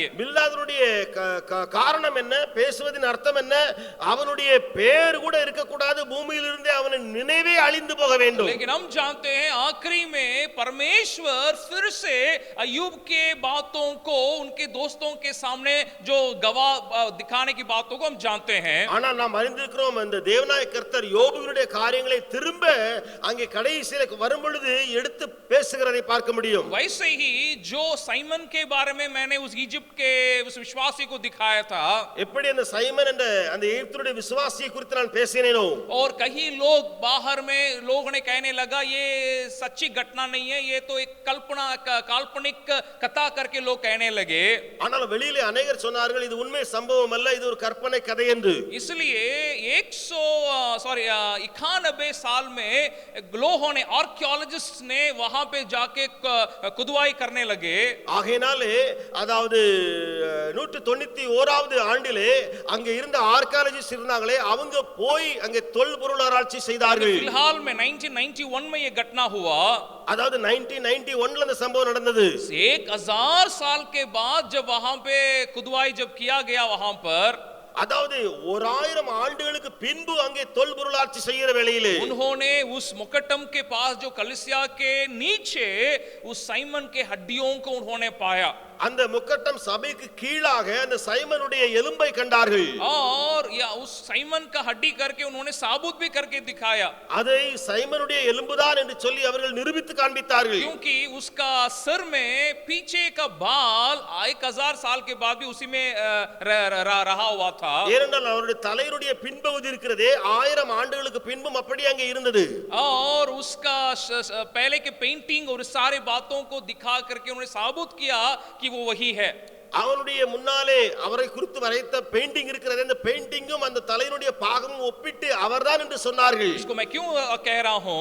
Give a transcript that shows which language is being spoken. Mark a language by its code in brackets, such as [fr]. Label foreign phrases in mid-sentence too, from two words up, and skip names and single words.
[ta] பில்தாதுடைய காரணம் என்ன, பேசுவதின் அர்த்தம் என்ன, அவனுடைய பேர் கூட இருக்க கூடாது, பூமியில் இருந்தே அவன் நினைவே அழிந்து போக வேண்டும். [hi] लेकिन हम जानते हैं आखिरी में परमेश्वर फिर से अय्यूब के बातों को उनके दोस्तों के सामने जो गवाह दिखाने की बातों को हम जानते हैं. [ta] ஆனா நாம் அறிந்திருக்கிறோம் அந்த தேவனாய கர்த்தர் யோபுவினுடைய காரியங்களை திரும்ப அங்கே கடைசியில வரும் பொழுது எடுத்து பேசுகிறதை பார்க்க முடியும். [hi] वैसे ही जो साइमन के बारे में मैंने उस इजिप्ट के उस विश्वासी को दिखाया था, [ta] எப்படி அந்த சைமன் என்ற அந்த எகிப்துடைய விசுவாசியை குறித்து நான் பேசினேனோ, [hi] और कहीं लोग बाहर में लोगों ने कहने लगा ये सच्ची घटना नहीं है, ये तो एक कल्पना काल्पनिक कथा करके लोग कहने लगे. [ta] ஆனால் வெளியிலே अनेகர் சொன்னார்கள் இது உண்மை சம்பவம் அல்ல, இது ஒரு கற்பனை கதை என்று. [hi] इसलिए 91 साल में लोगों ने आर्कियोलॉजिस्ट ने वहां पे जाके खुदवाई करने लगे. [ta] ஆகையினாலே அதாவது 191வது ஆண்டிலே அங்கே இருந்த ஆர்க்கியாலஜிஸ்ட் இருந்தாங்களே, அவங்க போய் அங்கே தொல்பொருள் ஆராய்ச்சி செய்தார்கள். [hi] फिलहाल में 1991 में ये घटना हुआ, [ta] அதாவது 1991ல அந்த சம்பவம் நடந்தது. [hi] 1000 साल के बाद जब वहां पे खुदवाई जब किया गया वहां पर, [ta] அதாவது 1000 ஆண்டுகளுக்கு பின்பு அங்கே தொல்பொருளாட்சி செய்கிற வேளையிலே [hi] उन्होंने उस मुकट्टम के पास जो कलिसिया के नीचे उस साइमन के हड्डियों को उन्होंने पाया. [ta] அந்த முக்கட்டம் சபைக்கு கீழாக அந்த சைமனுடைய எலும்பை கண்டார்கள். [hi] और या उस साइमन का हड्डी करके उन्होंने साबुत भी करके दिखाया. [ta] அதை சைமனுடைய எலும்புதான் என்று சொல்லி அவர்கள் நிரூபித்து காண்பித்தார்கள். [hi] क्योंकि उसका सर में पीछे का बाल 1000 साल के बाद भी उसी में रहा हुआ था. [ta] ஏனென்றால் அவருடைய தலையினுடைய பின்பகுதி இருக்கிறதே 1000 ஆண்டுகளுக்கு பின்பும் அப்படி அங்கே இருந்தது. [hi] और उसका पहले के पेंटिंग और सारे बातों को दिखा करके उन्होंने साबुत किया कि वो वही है. [ta] அவனுடைய முன்னாலே அவரை குறித்து வரைத்த பெயிண்டிங் இருக்கிறது, அந்த பெயிண்டிங்கும் அந்த தலையினுடைய பாகமும் ஒப்பிட்டு அவர்தான் என்று சொன்னார்கள். [hi] इसको मैं क्यों कह रहा हूं,